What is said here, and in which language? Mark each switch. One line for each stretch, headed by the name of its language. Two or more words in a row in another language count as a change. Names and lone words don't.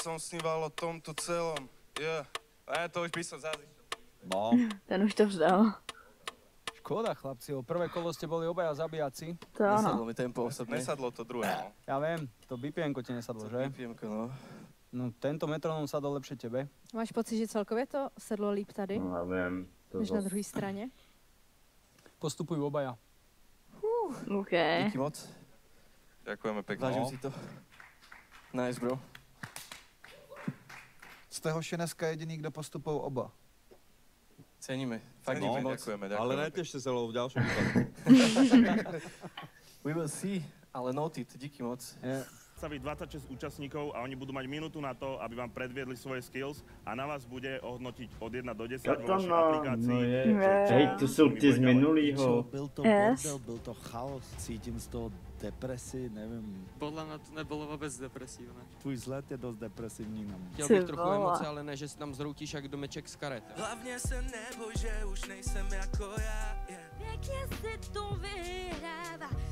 Slovak: som sníval o tomto celom, A to už by som zazišel. No. Ten už to vzdal. Škoda, chlapci, prvé kolo ste boli obaja zabijaci. To áno. Nesadlo mi tempo osobne. Nesadlo to druhé, no. Ja viem, to BPM-ko ti nesadlo, že? BPM-ko, no. No tento metronom sadol lepšie tebe.
Czech: Máš pocit, že celkově to sedlo líp tady? No, já vím. Než na druhé straně?
Slovak: Postupujú obaja. OK.
Czech: Díky moc.
Slovak: Ďakujeme pekne. Vážim si to.
English: Nice, bro.
Czech: Jste hoši dneska jediný, kdo postupují oba. Ceníme. Fakt díky moc.
Slovak: Ďakujeme. Ale netešte sa, lebo v ďalšom výpadku.
English: We will see,
Czech: ale noted, díky moc.
Slovak: Sa byť 26 účastníkov a oni budú mať minútu na to, aby vám predviedli svoje skills a na vás bude ohodnotiť od 1 do 10 vo vašej aplikácii. Hej, tu sú ty z minulýho.
Czech: Byl to bordel, byl to chaos, cítím z toho depresi, nevím. Podle mě to nebylo vůbec depresivné. Tvůj vzhled je dost depresivní na mě. Chtěl bych trochu emoce, ale ne, že si tam zroutíš jak domeček z karet. Hlavně se neboj, že už nejsem jako já. Pěkně si to vyhrává.